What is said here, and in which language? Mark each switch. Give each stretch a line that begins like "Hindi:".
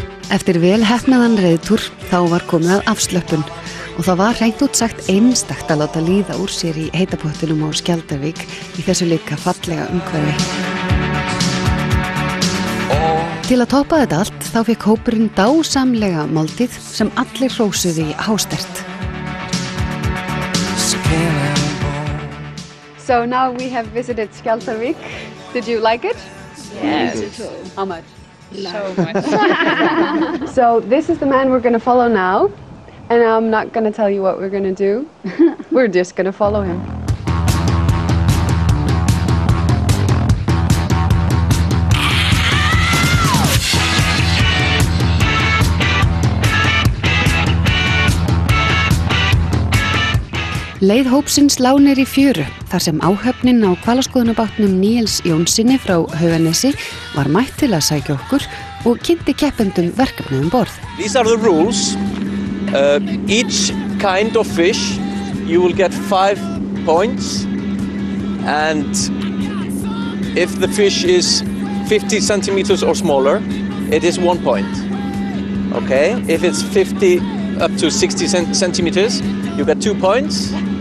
Icelandic: Eftir vel heppnaðan reiðtúr þá var komið að afslöppun og það var hreint út sagt einstakt að láta líða úr sér í heitapottinum á Skjaldarvík í þessu líka fallega umhverfi. Til að toppa þetta allt þá fekk hópurinn dásamlega máltíð sem allir hrósuðu í hástert.
English: So now we have visited Skjaldarvík. Did you like it? Yes. How much? So much. So this is the man we're going to follow now, and I'm not going to tell you what we're going to do. We're just going to follow him.
Icelandic: Leið hópsins lá niður í fjöru þar sem áhöfnin á hvalaskoðunarbátnum Níels Jónssoni frá Hauganesi var mætt til að sækja okkur og kynnti keppendum verkefnið borð.
English: These are the rules. Each kind of fish you will get 5 points, and if the fish is 50 centimeters or smaller, it is 1 point. Okay? If it's 50 up to 60 centimeters, you get 2 points.